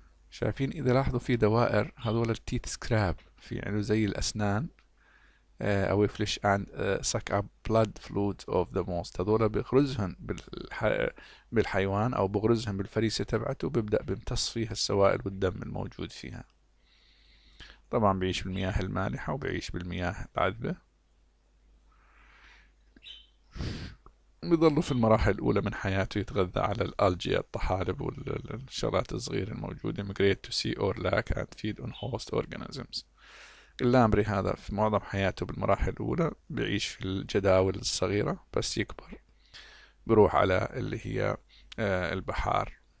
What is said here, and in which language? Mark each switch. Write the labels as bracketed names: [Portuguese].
[Arabic] شايفين إذا لاحظوا في دوائر، هذول التيث سكراب، في عنده زي الأسنان أو يفلش [English] and suck up blood fluid of the most، [Arabic] هذول بيغرزهن بالحيوان أو بغرزهن بالفريسة تبعته، بيبدأ بيمتص فيها السوائل والدم الموجود فيها. طبعا بيعيش بالمياه المالحة وبيعيش بالمياه العذبة. بيظلوا في المراحل الأولى من حياته يتغذى على الألجيا، الطحالب والشغلات الصغيرة الموجودة. [English] migrate to sea or lake and feed on host organisms. [Arabic] اللامبري هذا في معظم حياته بالمراحل الأولى بيعيش في الجداول الصغيرة، بس يكبر بيروح على اللي هي البحار.